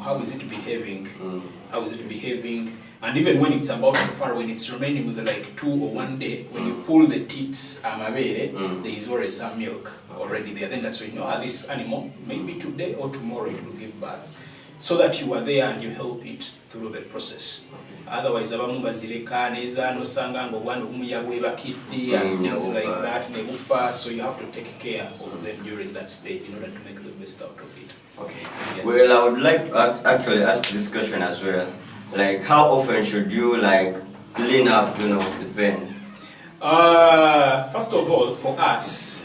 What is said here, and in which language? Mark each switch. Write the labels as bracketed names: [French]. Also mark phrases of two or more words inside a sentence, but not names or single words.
[English] How is it behaving? How is it behaving? And even when it's about to farrow, when it's remaining with like 2 or 1 day, when you pull the teats, there is already some milk already there. Then that's when you know, this animal, maybe today or tomorrow it will give birth. So that you are there and you help it through the process. Otherwise, [Nyankole] abamu bazireka neza nosanga ngo bwana omuyagwe bakidde [English] and things like that, so you have to take care of them during that stage in order to make the best out of it. Okay. Yes. Well, I would like to actually ask this question as well. Like, how often should you clean up, the pen? First of all, for us,